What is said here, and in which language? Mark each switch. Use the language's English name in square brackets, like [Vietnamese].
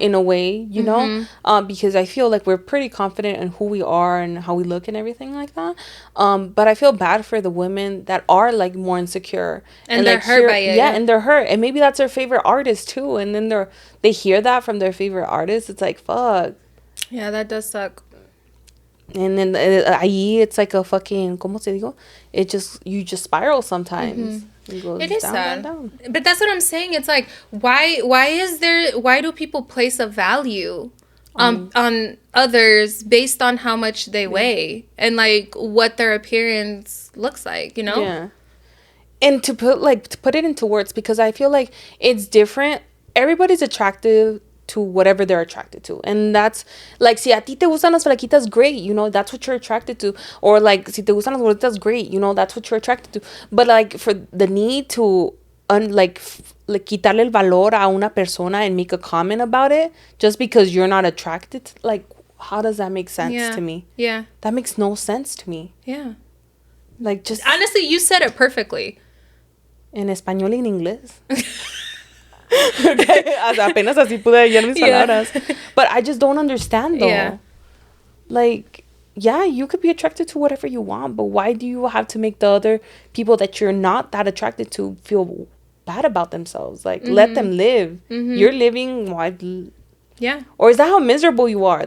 [English] In a way, you know? Because I feel like we're pretty confident in who we are and how we look and everything like that. But I feel bad for the women that are, like, more insecure. And they're like, hurt by it. Yeah, and they're hurt. And maybe that's their favorite artist, too. And then they hear that from their favorite artist. It's like, fuck. Yeah, that does suck. And then [Spanish] ahí [English] it's like a fucking, [Spanish] ¿cómo se digo? [English] You just spiral sometimes. It is sad. Down. But that's what I'm saying. It's like, why do people place a value on others based on how much they weigh and like what their appearance looks like, you know? Yeah. And to put it into words, because I feel like it's different. Everybody's attractive to whatever they're attracted to, and that's like, [Spanish] si a ti te gustan las flaquitas, [English] great, you know, that's what you're attracted to. Or like, [Spanish] si te gustan las gorditas, [English] great, you know, that's what you're attracted to. But like, for the need to [Spanish] quitarle el valor a una persona [English] and make a comment about it just because you're not attracted to, like, how does that make sense to me? Yeah, that makes no sense to me. Yeah, like, just honestly, you said it perfectly. [Spanish] En español y en inglés. Okay, apenas así pude hallar mis palabras. [English] But I just don't understand, though. Yeah. Like, yeah, you could be attracted to whatever you want, but why do you have to make the other people that you're not that attracted to feel bad about themselves? Like, let them live. You're living, why? Yeah. Or is that how miserable you are?